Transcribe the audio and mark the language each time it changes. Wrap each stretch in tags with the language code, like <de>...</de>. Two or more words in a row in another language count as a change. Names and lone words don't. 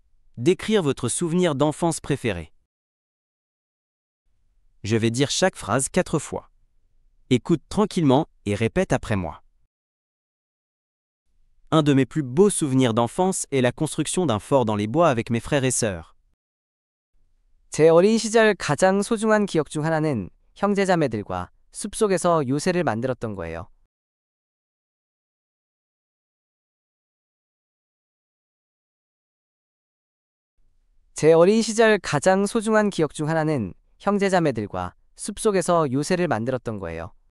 <fr>Décrire votre souvenir d'enfance préféré. Je vais dire chaque phrase 4 fois. Écoute tranquillement et répète après moi. Un de mes plus beaux souvenirs d'enfance est la construction d'un fort dans les bois avec mes frères et sœurs.</fr> <ko>제 어린 시절 가장 소중한 기억 중 하나는 형제자매들과 숲속에서 요새를 만들었던 거예요. 제 어린 시절 가장 소중한 기억 중 하나는 형제자매들과 숲속에서 요새를 만들었던 거예요.</ko>